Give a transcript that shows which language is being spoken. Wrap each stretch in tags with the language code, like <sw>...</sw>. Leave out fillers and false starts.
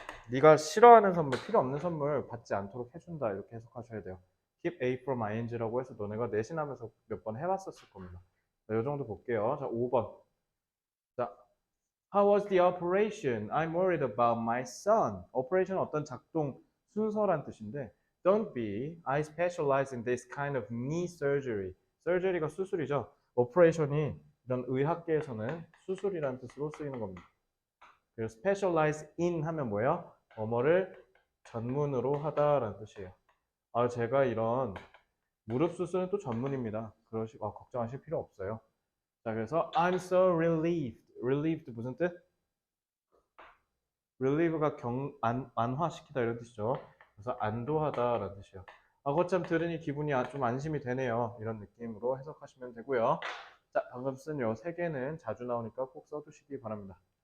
<ko>네가 싫어하는 선물, 필요 없는 선물 받지 않도록 해준다 이렇게 해석하셔야 돼요. Keep A from ing라고 해서 너네가 내신하면서 몇 번 해봤었을 겁니다. 자, 이 정도 볼게요. 자, 5번. 자,</ko> <en>How was the operation? I'm worried about my son.</en> <ko>Operation 어떤 작동 순서란 뜻인데</ko> <en>Don't be. I specialize in this kind of knee surgery.</en> <ko>surgery가 수술이죠. operation이 이런 의학계에서는 수술이라는 뜻으로 쓰이는 겁니다. 그리고 specialize in 하면 뭐예요? 뭐뭐를 전문으로 하다라는 뜻이에요. 제가 이런 무릎 수술은 또 전문입니다. 걱정하실 필요 없어요.</ko> <en>자, 그래서 I'm so relieved.</en> <ko>relieved 무슨 뜻? relieve가 안화시키다 이런 뜻이죠. 그래서 안도하다라는 뜻이에요. 거참 들으니 기분이 좀 안심이 되네요. 이런 느낌으로 해석하시면 되고요. 자, 방금 쓴 요 세 개는 자주 나오니까 꼭 써두시기 바랍니다.</ko>